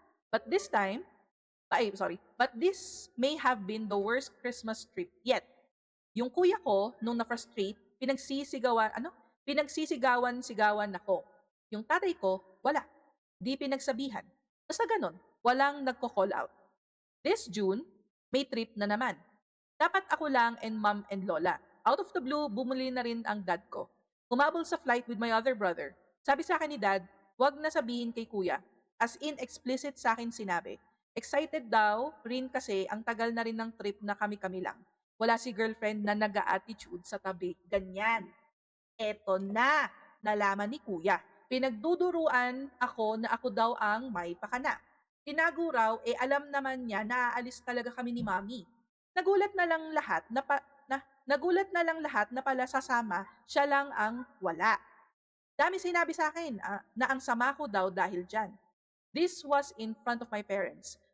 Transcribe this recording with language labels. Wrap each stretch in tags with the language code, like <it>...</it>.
<en>But this time, but this may have been the worst Christmas trip yet.</en> <tl>Yung kuya ko, nung na-frustrate, pinagsisigawan-sigawan ako. Yung tatay ko, wala. Di pinagsabihan. Basta ganon, walang nagko-call out.</tl> <en>This June,</en> <tl>may trip na naman. Dapat ako lang and mom and lola. Out of the blue, bumuli na rin ang dad ko. Humabol sa flight</tl> <en>with my other brother.</en> <tl>Sabi sa akin ni dad, wag na sabihin kay kuya. As in, explicit sa akin sinabi. Excited daw rin kasi ang tagal na rin ng trip na kami-kami lang. Wala si girlfriend na nag-a-attitude sa tabi. Ganyan. Eto na, nalaman ni kuya. Pinagduduruan ako na ako daw ang may pakana. Tinago raw, alam naman niya na aalis talaga kami ni mami. Nagulat na lang lahat nagulat na lang lahat na pala sasama, siya lang ang wala. Dami sinabi sa akin na ang sama ko daw dahil dyan.</tl> <en>This was in front of my parents.</en>